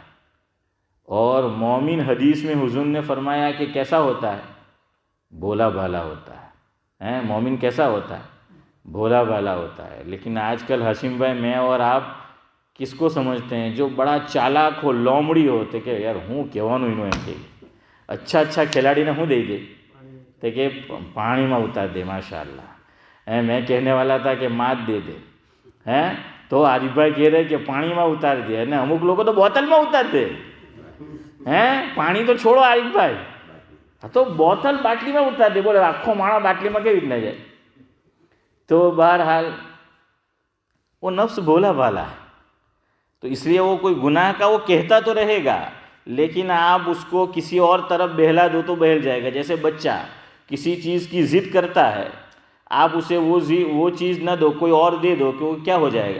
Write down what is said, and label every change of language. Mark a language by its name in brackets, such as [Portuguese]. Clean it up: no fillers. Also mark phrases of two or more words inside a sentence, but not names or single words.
[Urdu] اور مومن حدیث میں حضور نے فرمایا کہ کیسا ہوتا ہے؟ بھولا بھالا ہوتا ہے. مومن کیسا ہوتا ہے؟ بھولا بھالا ہوتا ہے. لیکن آج کل ہاشم بھائی میں اور آپ کس کو سمجھتے ہیں؟ جو بڑا چالاک ہو، لومڑی ہو تو کہ یار ہوں [Gujarati] કહેવાનું એનું એમ કે [Urdu] اچھا اچھا [Gujarati] کھلاડીને શું દઈ દે [Urdu] تو کہ [Gujarati] પાણીમાં ઉતાર દે. [Urdu] ماشاء اللہ میں کہنے والا تھا کہ مات دے دے ہیں، تو عارف بھائی کہہ رہے کہ [Gujarati] પાણીમાં ઉતાર દે، અને અમુક લોકો તો બોટલમાં ઉતાર દે [Urdu] ہیں. [Gujarati] પાણી તો છોડો عارف ભાઈ، તો બોટલ બાટલીમાં ઉતાર દે. બોલે આખો માણસ બાટલીમાં કેવી રીતના જાય؟ [Urdu] تو بہرحال وہ نفس بھولا بھالا ہے. تو اس لیے وہ کوئی گناہ کا وہ کہتا تو رہے گا، لیکن آپ اس کو کسی اور طرف بہلا دو تو بہل جائے گا. جیسے بچہ کسی چیز کی ضد کرتا ہے، آپ اسے وہ چیز نہ دو، کوئی اور دے دو کہ وہ کیا ہو جائے گا؟